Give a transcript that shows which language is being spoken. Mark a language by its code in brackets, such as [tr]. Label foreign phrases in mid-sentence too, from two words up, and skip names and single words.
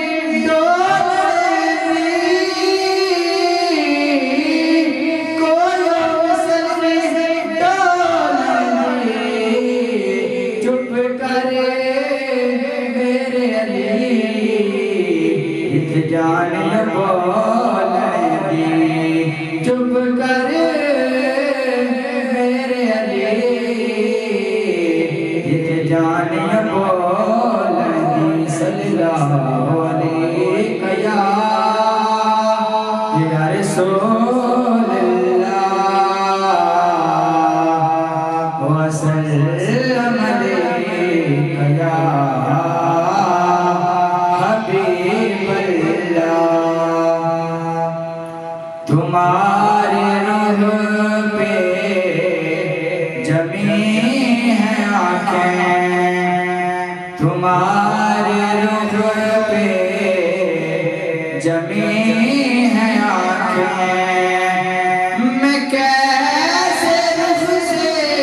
[pa] ڈولن دی، کویو بسر نے ڈولن دی، چپ کرے میرے علی اِت جان بولن دی، چپ کرے میرے علی اِت جان بولن دی, [ar] صلى الله عليك يا رسول الله وسلم عليك يا حبيب الله. [ur] تمہارے روح پہ جمی ہے آنکھیں, تمہارے روح پہ جمی ہے آنکھیں، میں کیسے رخ سے